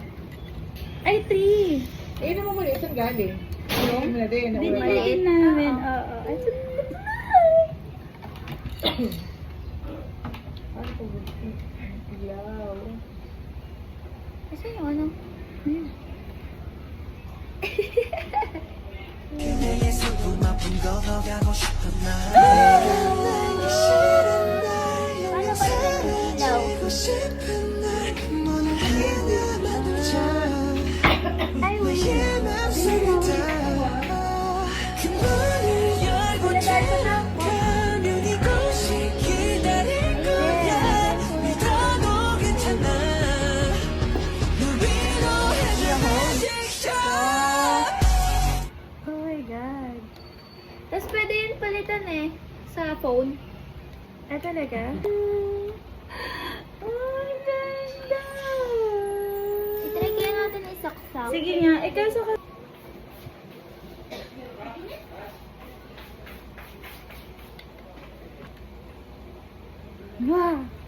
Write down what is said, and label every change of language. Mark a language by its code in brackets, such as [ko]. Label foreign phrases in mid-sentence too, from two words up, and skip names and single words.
[tl] Ay, 3! Eh, naman mo saan galing? Yung na din. Binili namin. Oo. Ito Kasi yung ano? [ko] 그대의 슬픔 아픈 걷어가고 싶은 날 [tl] Paano ba yung ilaw? [ko] 싶은 날 문을 하나 만들자 [tl] Ay, wait. [ko] 그 문을 열고 들어가면 이곳이 기다릴 거야 믿어도 괜찮아 널 위로해줘 직접 [en] Oh my God. [tl] Tapos pwede yun palitan eh. Sa phone. Ah, talaga? Oh, ganda! I-try kaya natin isaksak. Sige nga, kaso ka... Wow!